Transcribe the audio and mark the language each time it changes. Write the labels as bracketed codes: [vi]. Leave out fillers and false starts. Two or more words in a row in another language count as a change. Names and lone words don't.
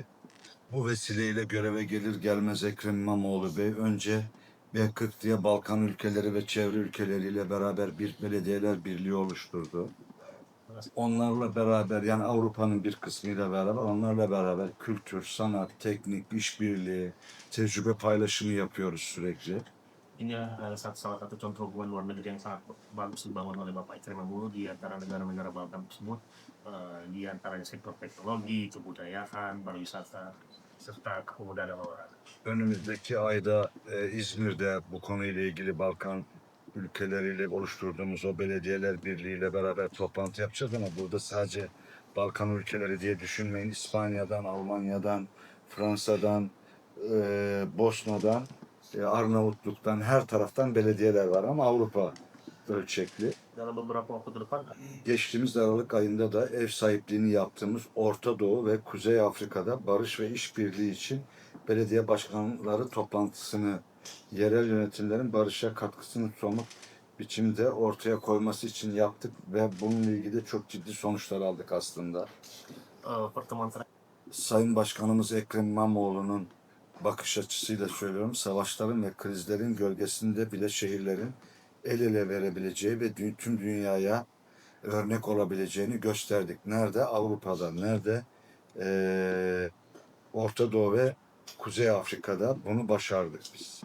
[tr] Bu vesileyle göreve gelir gelmez Ekrem İmamoğlu Bey önce B40 diye Balkan ülkeleri ve çevre ülkeleriyle beraber bir belediyeler birliği oluşturdu. Onlarla beraber yani Avrupa'nın bir kısmıyla beraber onlarla beraber kültür, sanat, teknik, işbirliği, tecrübe paylaşımı yapıyoruz sürekli. [id] Ini salah satu contoh hubungan luar negeri yang sangat bagus dibangun oleh Bapak Ikrimamulu di antara negara-negara Balkan tersebut, di antaranya sektor teknologi, kebudayaan, pariwisata, serta kepemudaan dan olahraga. [tr] Önümüzdeki ayda İzmir'de bu konuyla ilgili Balkan ülkeleriyle oluşturduğumuz o belediyeler birliğiyle beraber toplantı yapacağız ama burada sadece Balkan ülkeleri diye düşünmeyin. İspanya'dan, Almanya'dan, Fransa'dan, Bosna'dan, Arnavutluk'tan her taraftan belediyeler var ama Avrupa ölçekli. [id] Dalam beberapa waktu ke depan, [tr] Geçtiğimiz Aralık ayında da ev sahipliğini yaptığımız Orta Doğu ve Kuzey Afrika'da barış ve işbirliği için belediye başkanları toplantısını yerel yönetimlerin barışa katkısını somut biçimde ortaya koyması için yaptık ve bununla ilgili çok ciddi sonuçlar aldık aslında. [id] pertemuan terakhir [tr] Sayın Başkanımız Ekrem İmamoğlu'nun bakış açısıyla söylüyorum, savaşların ve krizlerin gölgesinde bile şehirlerin el ele verebileceği ve tüm dünyaya örnek olabileceğini gösterdik. Nerede? Avrupa'da. Nerede? Orta Doğu ve Kuzey Afrika'da bunu başardık biz.